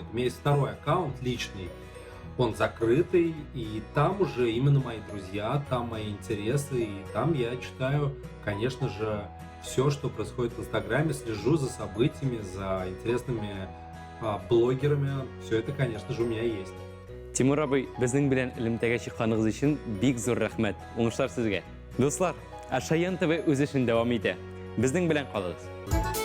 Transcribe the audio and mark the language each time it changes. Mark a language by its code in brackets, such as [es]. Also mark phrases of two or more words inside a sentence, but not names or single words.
[ru] У меня есть второй аккаунт личный, он закрытый, и там уже именно мои друзья, там мои интересы, и там я читаю, конечно же, все, что происходит в Инстаграме, слежу за событиями, за интересными блогерами. Все это, конечно же, у меня есть. [tt] Тимур абый, безнең белән элемтәгә чыкканыгыз өчен бик зур рәхмәт. Уңышлар сезгә. Дуслар, Ашаян ТВ үз эшен дәвам итә. Безнең белән калыгыз.